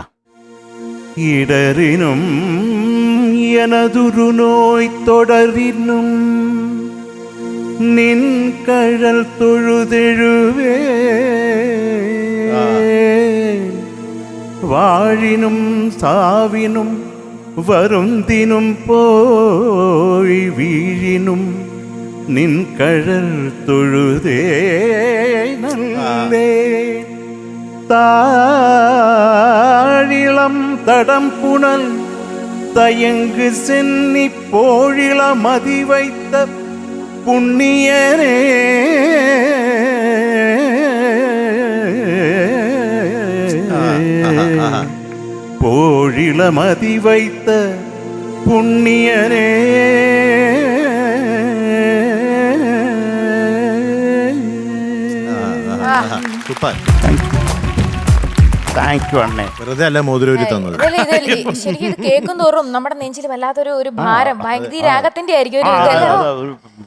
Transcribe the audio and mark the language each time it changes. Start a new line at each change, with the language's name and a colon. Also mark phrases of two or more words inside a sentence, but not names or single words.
Tamil: இடரினும் எனதுறு நோய் தொடரினும் நின் கழல் தொழுதெழுவே வாழினும் சாவினும் வருந்தினும் போய் வீழினும் நின் கழல் தொழுதே நல்லே. தாழிளம் தடம் புனல் தயங்கு சென்னி போழிள மதி வைத்த புண்ணியனே போழிள மதி வைத்த புண்ணியனே
Malayalam: സൂപ്പർ.
English: thank you
Malayalam: അണ്ണേ. വെറുതെ അല്ല മോതിരൂരി തന്നത്. ശരിക്കും ഇത് കേൾക്കും തോറും നമ്മുടെ നെഞ്ചിൽ വല്ലാത്തൊരു ഭാരം, ഭയങ്കര രാഗത്തിന്റെ ആയിരിക്കും ഒരു